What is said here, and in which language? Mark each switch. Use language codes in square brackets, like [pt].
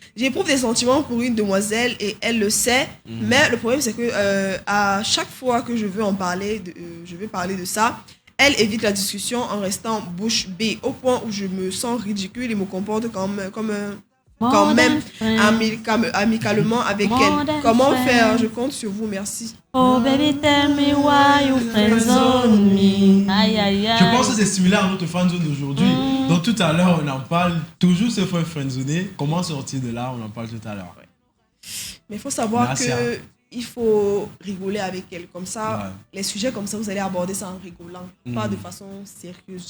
[fr] J'éprouve des sentiments pour une demoiselle et elle le sait. Mais le problème, c'est que à chaque fois que je veux en parler, je vais parler de ça, elle évite la discussion en restant bouche bée au point où je me sens ridicule et me comporte quand même amicalement avec elle. Comment faire? Je compte sur vous, merci. [en] Oh baby, tell me why you friendzone me. Aïe, aïe, aïe. [fr] Je pense que c'est similaire à notre friendzone d'aujourd'hui. Donc tout à l'heure, on en parle. Toujours se faire friendzoner. Comment sortir de là? On en parle tout à l'heure. Mais il faut savoir il faut rigoler avec elle. Comme ça, les sujets comme ça, vous allez aborder ça en rigolant. Pas de façon sérieuse.